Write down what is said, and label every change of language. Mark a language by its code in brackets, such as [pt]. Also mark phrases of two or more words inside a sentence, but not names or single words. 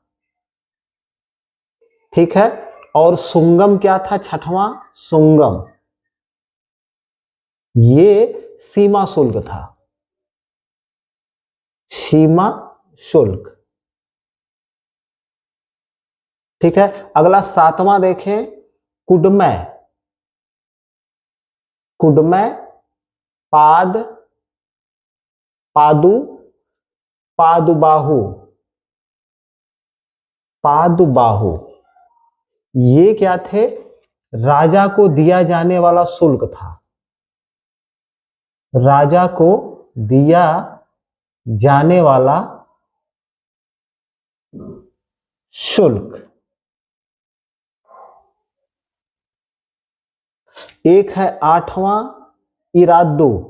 [hi] ठीक है, और सुंगम क्या था? छठवां, सुंगम, ये सीमा शुल्क था, सीमा शुल्क। ठीक है, अगला सातवां देखें, कुडमै। कुडमै, पाद, पादु, पादुबाहु, पादुबाहु, ये क्या थे? राजा को दिया जाने वाला शुल्क था, राजा को दिया जाने वाला शुल्क। एक है आठवां, इरादू।